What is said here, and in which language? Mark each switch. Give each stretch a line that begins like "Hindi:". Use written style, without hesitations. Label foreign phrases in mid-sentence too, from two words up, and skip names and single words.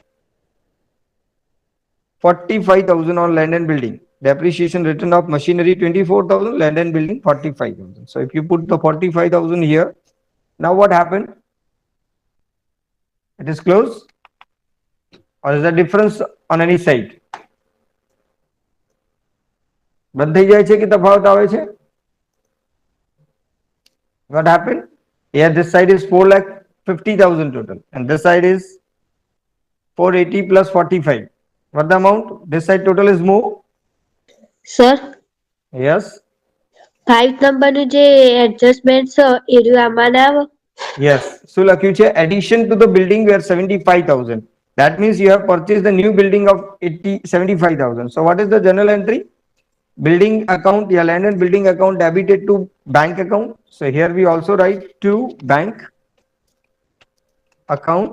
English: 45,000 on land and building. Depreciation written off machinery 24,000, land and building 45,000. So if you put the 45,000 here, now what happened? It is close, or is the difference on any side?
Gujarati: બંધ થઈ જાય છે કે તફાવત આવે છે?
English: What happened? Here this side is 4,50,000 total, and this side is 480 plus 45. What the amount? This side total is more. સર Yes.
Gujarati: 5 નંબરનું જે એડજસ્ટમેન્ટ છે એ રહ્યું આમાં ના આવે.
English: Yes. So
Gujarati: લખ્યું છે
English: addition to the building were 75,000. That means you have purchased the new building of 75,000. So what is the journal entry? Building account, yeah, land and building account debited to bank account. So here we also write to bank account.